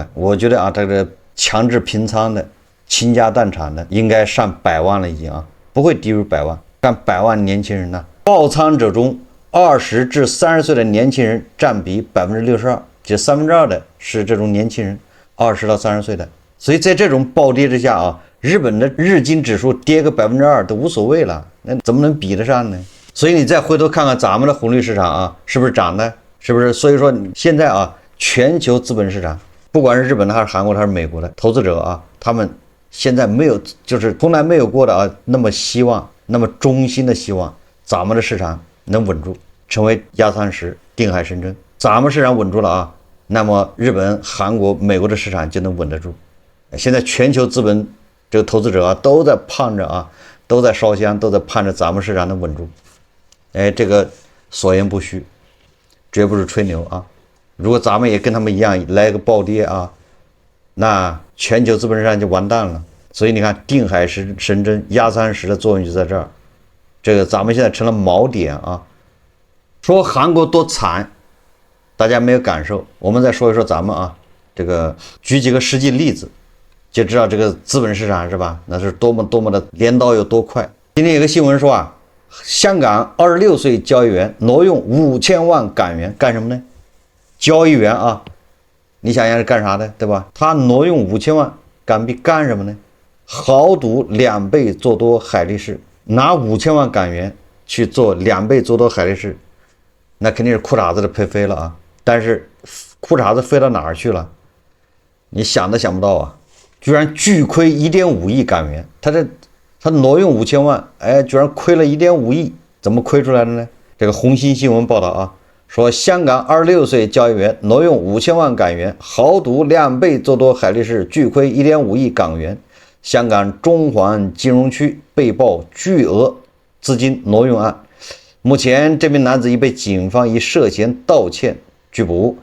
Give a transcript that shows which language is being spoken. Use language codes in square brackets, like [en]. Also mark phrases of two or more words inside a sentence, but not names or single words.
[zh] 我覺得啊，這個強制平倉的、傾家蕩產的，應該上100萬了已經啊，不會低於100萬。上100萬年輕人呢，爆倉者中20至30歲的年輕人佔比62%，就2/3的是這種年輕人，20到30歲的。所以在這種暴跌之下啊，日本的日經指數跌個2%都無所謂了，那怎麼能比得上呢？所以你再回頭看看咱們的紅綠市場啊，是不是漲的？是不是？所以說現在啊，全球資本市場，不管是日本的還是韓國的還是美國的投資者啊，他們現在沒有，就是從來沒有過的啊，那麼希望，那麼衷心的希望咱們的市場能穩住，成為壓30定海神針。咱們市场穩住了啊，那麼日本、韓國、美國的市場就能穩得住。現在全球資本這個投資者啊，都在盼着啊，都在燒香，都在盼着咱們市場能穩住。哎，這個所言不虛，絕不是吹牛啊。如果咱們也跟他們一樣來個暴跌啊，那全球資本市場就完蛋了。所以你看，定海神針壓30的作用就在這兒。這個咱們現在成了锚點啊。說韓國多慘，大家沒有感受。我們再說一說咱們啊，這個舉幾個實際例子。就知道這個資本市場是吧？那是多麼的镰刀有多快。今天有個新聞說啊，香港26歲交易員挪用5000萬港元幹什麼呢？交易員啊，你想想是幹啥的，對吧？他挪用5000萬港幣幹什麼呢？豪賭2倍做多海力士，拿5000萬港元去做2倍做多海力士，那肯定是褲衩子都配飞了啊！但是褲衩子飞到哪兒去了？你想都想不到啊！居然巨虧1.5億港元，他挪用5000萬，哎，居然虧了1.5億，怎麼虧出來的呢？這個紅星新聞報道啊，說香港26歲交易員挪用5000萬港元，豪賭2倍做多海力士，巨虧1.5億港元。香港中環金融區被曝巨額資金挪用案，目前這名男子已被警方以涉嫌盜竊拘捕。